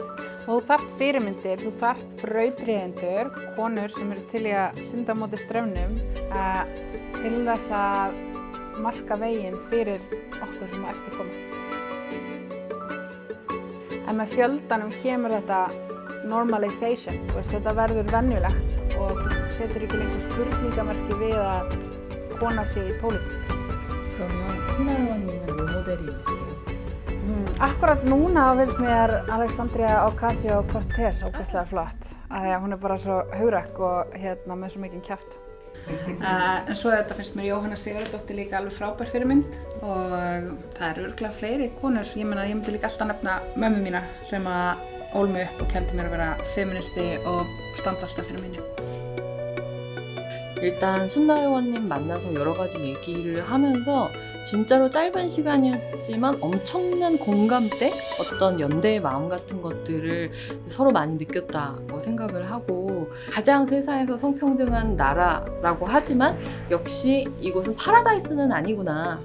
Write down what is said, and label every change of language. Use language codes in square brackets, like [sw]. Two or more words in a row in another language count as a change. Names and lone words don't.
[is] Og þú þarft fyrirmyndir, þú þarft brautryðjendur, konur sem eru til í að synda á móti straumnum til þess að marka veginn fyrir okkur sem á eftir koma. En með fjöldanum kemur þetta normalization, þetta verður venjulegt og þú setur ekki lengur spurningamerki við að kona sé í pólitík. [ko] 그러면 신하 의원님은 롤모델이 있으세요? [is] Akkurat núna finnst mér Alexandria Ocasio-Cortez ógeðslega flott. Því að hún bara svo hugrakk og með svo mikinn kjaft. En svo þetta finnst mér Jóhanna Sigurðardóttir líka alveg frábær fyrirmynd og það örugglega fleiri konur. Ég myndi líka alltaf nefna mömmu mína sem að ól mig upp og kenndi mér að vera feministi og standa alltaf fyrir mínu. [ko] 일단 순나 의원님 만나서 여러 가지 얘기를 하면서 진짜로 짧은 시간이었지만 엄청난 공감대, 어떤 연대의 마음 같은 것들을 서로 많이 느꼈다고 생각을 하고 가장 세상에서 성평등한 나라라고 하지만 역시 이곳은 파라다이스는 아니구나.